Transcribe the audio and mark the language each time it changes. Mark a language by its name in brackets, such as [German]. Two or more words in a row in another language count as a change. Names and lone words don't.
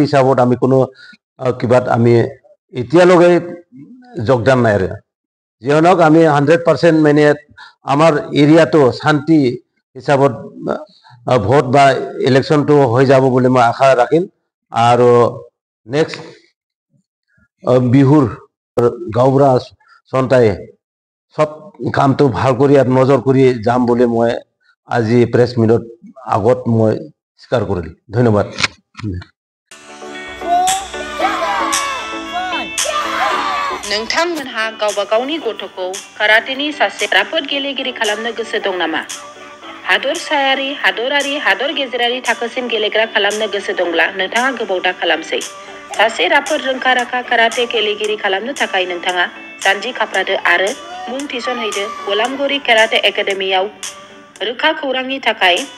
[Assamese] হিচাপত আমি কোনো কিবাত আমি এতিয়ালৈকে যোগদান নাই আৰু যিহওক আমি 100% মানে আমাৰ এৰিয়াটো শান্তি হিচাপত ভোট বা ইলেকশ্যনটো হৈ যাব বুলি মই আশা ৰাখিম আৰু নেক্সট বিহুৰ গাঁওবুঢ়া চন্তাই সব কামটো ভাল কৰি নজৰ কৰি যাম বুলি মই আজি [English] press meet-ot [Assamese] আগত মই স্বীকাৰ কৰিলোঁ ধন্যবাদ [Bodo] नोंथांमोनहा गावबा गावनि गथ'खौ काराटेनि सासे राफोद गेलेगिरि खालामनो गोसो दं नामा हादरसायारि हादरारि हादर गेजेरारि थाखोसिम गेलेग्रा खालामनो गोसो दंब्ला नोंथाङा गोबाव दा खालामसै सासे राफोद रोंखा राखा काराटे गेलेगिरि खालामनो थाखाय नोंथाङा जानजि खाफ्रादो आरो मुं थिसनहैदो गलामगुरि काराटे एकाडेमियाव रोखा खौरांनि थाखाय